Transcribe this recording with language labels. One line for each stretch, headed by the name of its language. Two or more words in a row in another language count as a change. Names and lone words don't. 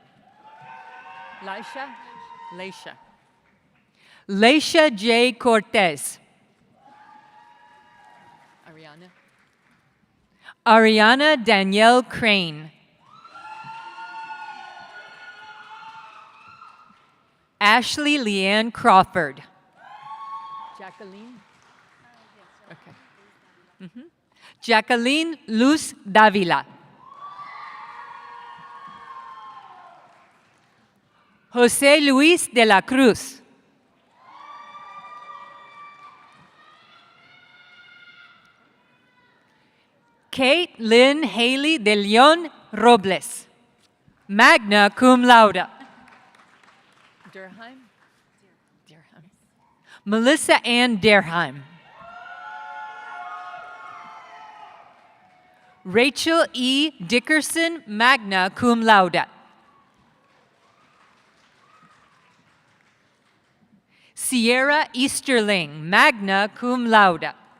English: Leisha J. Cortez. Ariana Danielle Crane. Ashley Leanne Crawford. Jacqueline? Okay. Jacqueline Luz Davila. José Luis de la Cruz. Kate Lynn Haley de Leon Robles,
Latin: magna cum laude.
English: Derheim? Melissa Ann Derheim. Rachel E. Dickerson,
Latin: magna cum laude.
English: Sierra Easterling,
Latin: magna cum laude.